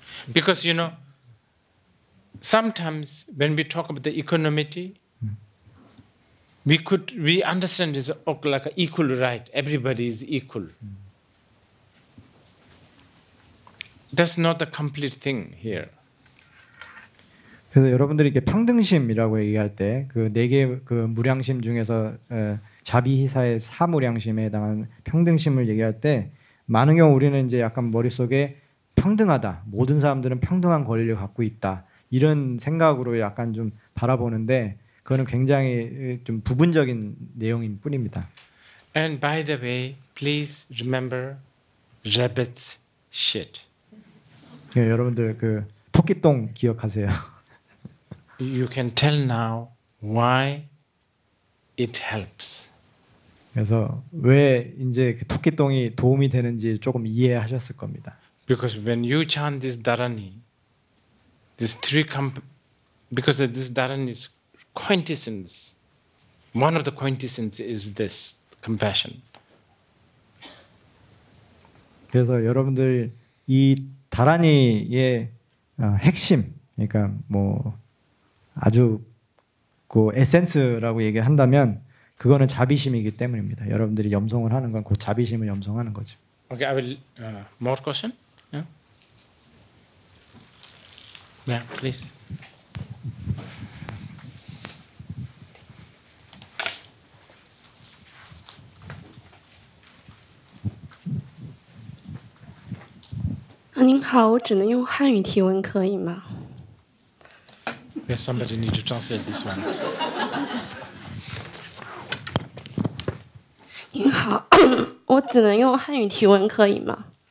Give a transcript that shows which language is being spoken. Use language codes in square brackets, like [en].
[en] Because you know, sometimes when we talk about the equanimity, we understand it's like an equal right. Everybody is equal. That's not the complete thing here. [ko] 그래서 여러분들이 이렇게 평등심이라고 얘기할 때 그 네 개 그 무량심 중에서 자비희사의 사무량심에 해당하는 평등심을 얘기할 때 많은 경우 우리는 이제 약간 머릿속에 평등하다, 모든 사람들은 평등한 권리를 갖고 있다 이런 생각으로 약간 좀 바라보는데 그거는 굉장히 좀 부분적인 내용인 뿐입니다. [en] And by the way, please remember rabbit's shit. [ko] 네, 여러분들 그 토끼똥 기억하세요. [en] You can tell now why it helps. [ko] 그래서 왜 이제 그 토끼똥이 도움이 되는지 조금 이해하셨을 겁니다. [en] Because when you chant this dharani, these three because this Dharan is quintessence. One of the quintessence is this compassion. [ko] 그래서 여러분들 이 다라니의 핵심, 그러니까 뭐 아주 그 에센스라고 얘기한다면 그거는 자비심이기 때문입니다. 여러분들이 염송을 하는 건 그 자비심을 염송하는 거죠. [en] Okay, I will. More question? Yeah. Yeah, please. [zh] 아, 您好，我只能用汉语提问，可以吗？ [en] Yes, somebody need to translate this one. [zh] 您好，我只能用汉语提问，可以吗？